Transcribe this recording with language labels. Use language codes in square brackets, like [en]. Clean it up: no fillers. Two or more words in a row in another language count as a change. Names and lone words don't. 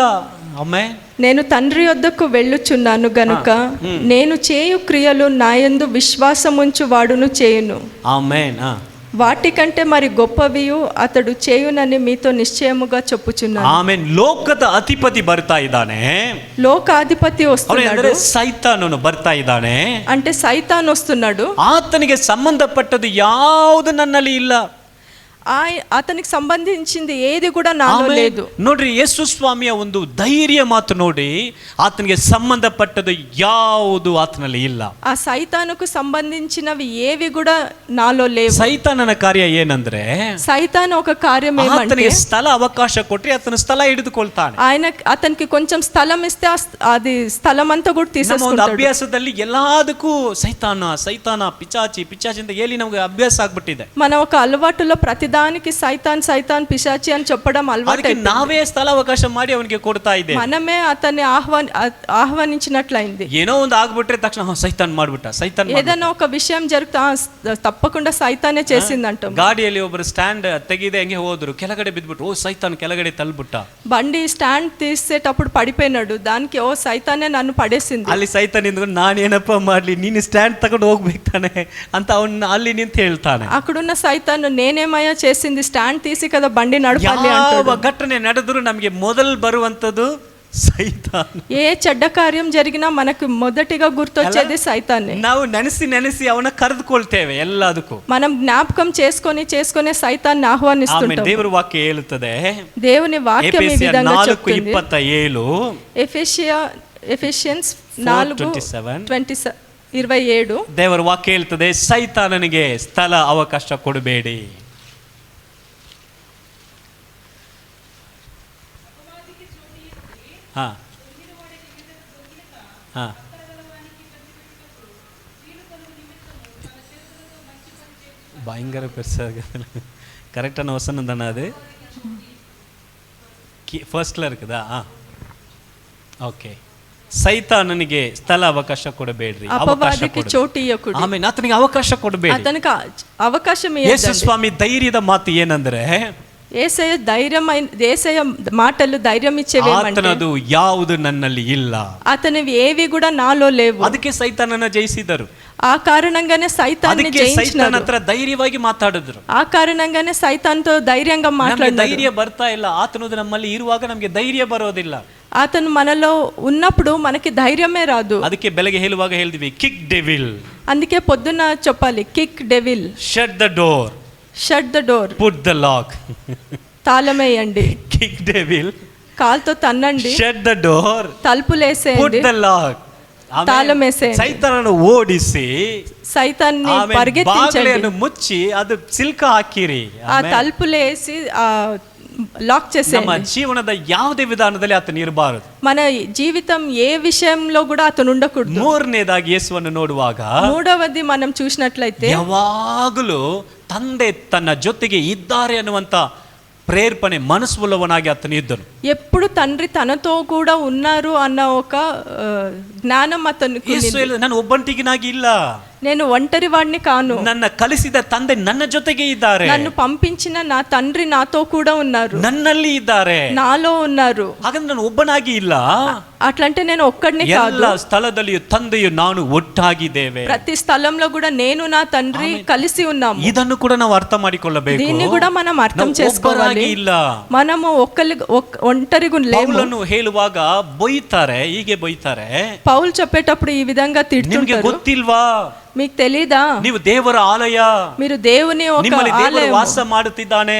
[kn] ಆಮೆನ್. [te] నేను తండ్రి యొద్దకు వెళ్ళుచున్నాను గనుక నేను చేయు క్రియలు నాయందు విశ్వాసముంచు వాడును చేయును. [kn] ಆಮೆನ್. [te] వాటికంటే మరి గొప్పవియు అతడు చేయునని మీతో నిశ్చయముగా చెప్పుచున్నాను. [kn] ಆಮೆನ್. ಲೋಕದ ಅಧಿಪತಿ ಬರ್ತಾ ಇದ್ದಾನೆ. [te] లోకాధిపతి వస్తున్నాడు. [kn] ಸೈತಾನನು ಬರ್ತಾ ಇದ್ದಾನೆ. [te] అంటే సైతాన్ వస్తున్నాడు. [kn] ಆತನಿಗೆ ಸಂಬಂಧಪಟ್ಟದ್ದು ಯಾವುದು ನನ್ನಲ್ಲಿ ಇಲ್ಲ. [te] అతనికి సంబంధించింది ఏది కూడా నాలో [kn] ಆಮೇಲೆ [te] లేదు. [kn] ನೋಡ್ರಿ ಯೇಸು ಸ್ವಾಮಿಯ ಒಂದು ಧೈರ್ಯ ಮಾತು ನೋಡಿ, ಆತನಿಗೆ ಸಂಬಂಧಪಟ್ಟದ್ದು ಯಾವುದು ಆತನಲ್ಲಿ ಇಲ್ಲ. [te] ఆ సైతానుకు సంబంధించినవి ఏవి కూడా నాలో లేవు. [kn] ಸೈತಾನನ ಕಾರ್ಯ ಏನಂದ್ರೆ, [te] సైతాను ఒక కార్యం ఏమంటే [kn] ಆತನಿಗೆ ಸ್ಥಳ ಅವಕಾಶ ಕೊಟ್ರೆ ಆತನ ಸ್ಥಳ ಹಿಡಿದುಕೊಳ್ತಾನೆ. [te] అతనికి కొంచెం స్థలం ఇస్తే అది స్థలం అంతా కూడా [kn] ನಮ್ಮ ಒಂದು [te] తీసేసుకుంటాడు. [kn] ಅಭ್ಯಾಸದಲ್ಲಿ ಎಲ್ಲದಕ್ಕೂ ಸೈತಾನ ಸೈತಾನ ಪಿಚಾಚಿ ಪಿಚಾಚಿ ಅಂತ ಹೇಳಿ ನಮಗೆ ಅಭ್ಯಾಸ ಆಗ್ಬಿಟ್ಟಿದೆ. [te] మన ఒక అలవాటులో ప్రతిదానికి సైతాన్ సైతాన్ పిశాచి అని చెప్పడం అలవాటు. [kn] ಅದಕ್ಕೆ ನಾವೇ ಸ್ಥಳ ಅವಕಾಶ ಮಾಡಿ ಅವನಿಗೆ ಕೊಡ್ತಾ ಇದ್ದೇವೆ. [te] మనమే అతన్ని ఆహ్వానించినట్లయింది. [kn] ಏನೋ ಒಂದು ಆಗ್ಬಿಟ್ರೆ ತಕ್ಷಣ ಸೈತಾನ್ ಮಾಡ್ಬಿಟ್ಟ, ಸೈತಾನ್ [te] ఏదైనా ఒక విషయం జరుగుతా తప్పకుండా సైతానే చేసిందంటాం. [kn] ಗಾಡಿಯಲ್ಲಿ ಒಬ್ಬರು ಸ್ಟ್ಯಾಂಡ್ ತೆಗಿದೆ ಹಂಗೆ ಹೋದ್ರು, ಕೆಳಗಡೆ ಬಿದ್ಬಿಟ್ಟು ಓ ಸೈತಾನ್ ಕೆಳಗಡೆ ತಳ್ಬಿಟ್ಟ. [te] బండి స్టాండ్ తీసేటప్పుడు పడిపోయినాడు, దానికి ఓ సైతానే నన్ను పడేసింది. [kn] ಅಲ್ಲಿ ಸೈತಾನ್ ನಿಂತ್ಕೊಂಡು ನಾನೇನಪ್ಪ ಮಾಡ್ಲಿ, ನೀನು ಸ್ಟ್ಯಾಂಡ್ ತಗೊಂಡು ಹೋಗ್ಬೇಕು ತಾನೆ ಅಂತ ಅವನ್ನ ಅಲ್ಲಿ ನಿಂತು ಹೇಳ್ತಾನೆ. [te] అక్కడున్న సైతాన్ నేనేమయ్యా చేసింది, స్టాండ్ తీసి కదా బండి నడపాలి [kn] ಯಾವ [te] అంటాడు. [kn] ಘಟನೆ ನಡೆದ್ರು ನಮಗೆ ಮೊದಲು ಬರುವಂತದ್ದು ಸೈತಾನ್. [te] ఏ చెడ్డ కార్యం జరిగినా మనకు మొదటిగా గుర్తొచ్చేది సైతానే. [kn] ನಾವು ನೆನೆಸಿ ನೆನೆಸಿ ಅವನ ಕರೆದುಕೊಳ್ತೇವೆ ಎಲ್ಲದಕ್ಕೂ. [te] మనం జ్ఞాపకం చేసుకొని సైతాన్ని [kn] ಆಮೇಲೆ [te] ఆహ్వానిస్తుంటాం. [kn] ದೇವರ ವಾಕ್ಯ ಹೇಳುತ್ತದೆ, [te] దేవుని వాక్యం ఈ విధంగా చెప్తుంది. 4:27 ఎఫెషియన్స్ 4:27 [kn] ದೇವರ ವಾಕ್ಯ ಹೇಳ್ತದೆ, ಸೈತಾನನಿಗೆ ಸ್ಥಳ ಅವಕಾಶ ಕೊಡಬೇಡಿ. [ta] ಹಾ ಹಾ பயங்கர பெருசாக கரெக்டான வசனம் தானே அது? ಫಸ್ಟ್ಲ இருக்குதா? [kn] ಓಕೆ. ಸೈತಾನನಿಗೆ ಸ್ಥಳ ಅವಕಾಶ ಕೊಡಬೇಡ್ರಿ, [te] అపవాదక్కె చోటు ఇయ్యకూడదు. [kn] ಆಮೇಲೆ ಆತನಿಗೆ ಅವಕಾಶ ಕೊಡಬೇಡಿ. ಆತನಿಗೆ ಅವಕಾಶ ಯೇಸು ಸ್ವಾಮಿ ಧೈರ್ಯದ ಮಾತು ಏನಂದ್ರೆ, [te] ఏసయ్య మాటలు ధైర్యం ఇచ్చేవి. [kn] ಆತನದು ಯಾವುದು ನನ್ನಲ್ಲಿ ಇಲ್ಲ, [te] అతనివి ఏవి కూడా నాలో లేవు. [kn] ಅದಕ್ಕೆ ಸೈತಾನನ ಜಯಿಸಿದರು. [te] ఆ కారణంగానే సైతాన్ని [kn] ಸೈತಾನ್ ಹತ್ರ ಧೈರ್ಯವಾಗಿ ಮಾತಾಡಿದ್ರು. [te] ఆ కారణంగానే సైతాన్తో ధైర్యంగా మాట్లాడినారు. [kn] ಧೈರ್ಯ ಬರ್ತಾ ಇಲ್ಲ, ಆತನದು ನಮ್ಮಲ್ಲಿ ಇರುವಾಗ ನಮಗೆ ಧೈರ್ಯ ಬರೋದಿಲ್ಲ. [te] అతను మనలో ఉన్నప్పుడు మనకి ధైర్యమే రాదు. [kn] ಅದಕ್ಕೆ ಬೆಳಗ್ಗೆ ಹೇಳುವಾಗ ಹೇಳಿದ್ವಿ, [en] kick devil. [te] అందుకే పొద్దున్న చెప్పాలి, [en] kick devil. shut the door. shut the door. put the lock. [te] తాళమేయండి. [en] kick devil. [te] కాల్తో తన్నండి. [en] shut the door. [te] తలుపులేసేయండి. [en] put the lock. [te] తాళమేసేయండి. [kn] ಸೈತಾನನ್ನು ಓಡಿಸಿ [te] సైతాన్ని పరిగెత్తించండి, [kn] ಮುಚ್ಚಿ ಅದು ಸಿಲ್ಕ ಹಾಕಿರಿ. [te] ఆ తలుపులేసి లాక్ చేసేయండి. [kn] ನಮ್ಮ ಜೀವನದ ಯಾವುದೇ ವಿಧಾನದಲ್ಲಿ ಆತನು ಇರಬಾರದು. [te] మన జీవితం ఏ విషయంలో కూడా అతను ఉండకూడదు. [kn] ಮೂರನೇದಾಗಿ ಯೇಸುವನ್ನು ನೋಡುವಾಗ, [te] మూడవది మనం చూసినట్లయితే, [kn] ಯಾವಾಗಲೂ ತಂದೆ ತನ್ನ ಜೊತೆಗೆ ಇದ್ದಾರೆ ಅನ್ನುವಂತ ప్రేర్పణೆ మనసువులవనాగి అతను ఇద్దరు. [te] ఎప్పుడు తండ్రి తనతో కూడా ఉన్నారు అన్న ఒక జ్ఞానం అతనికి. [kn] ನಾನು ಒಬ್ಬಂಟಿಗಿನಾಗಿ ಇಲ್ಲ, [te] నేను ఒంటరి వాడిని కాను, [kn] ನನ್ನ ಕಲಿಸಿದ ತಂದೆ ನನ್ನ ಜೊತೆಗೆ ಇದ್ದಾರೆ, [te] నన్ను పంపించిన నా తండ్రి నాతో కూడా ఉన్నారు, [kn] ನನ್ನಲ್ಲಿ ಇದ್ದಾರೆ, [te] నాలో ఉన్నారు. [kn] ಹಾಗಂದ್ರೆ ನಾನು ಒಬ್ಬನಾಗಿ ಇಲ್ಲ, [te] అట్లంటే నేను ఒక్కడిని కాదు. [kn] ಎಲ್ಲ ಸ್ಥಳದಲ್ಲಿಯೂ ತಂದೆಯು ನಾನು ಒಟ್ಟಾಗಿದ್ದೇವೆ. [te] ప్రతి స్థలంలో కూడా నేను నా తండ్రి కలిసి ఉన్నాము. [kn] ಇದನ್ನು ಕೂಡ ನಾವು ಅರ್ಥ ಮಾಡಿಕೊಳ್ಳಬೇಕು. [te] దీన్ని కూడా మనం అర్థం చేసుకోవాలి. [kn] ಇಲ್ಲ, [te] మనము ఒంటరిగా లేము. [kn] ಪೌಲನು ಹೇಳುವಾಗ ಬೈತಾರೆ, ಹೀಗೆ ಬೈತಾರೆ. [te] పౌలు చెప్పేటప్పుడు ఈ విధంగా తిడుతుంటారు. [kn] ಗೊತ್ತಿಲ್ವಾ, [te] మీకు తెలీదా, [kn] ನೀವು ದೇವರ ಆಲಯ, [te] మీరు దేవుని ఒక ఆలయం, [kn] ವಾಸ ಮಾಡುತ್ತಿದ್ದಾನೆ,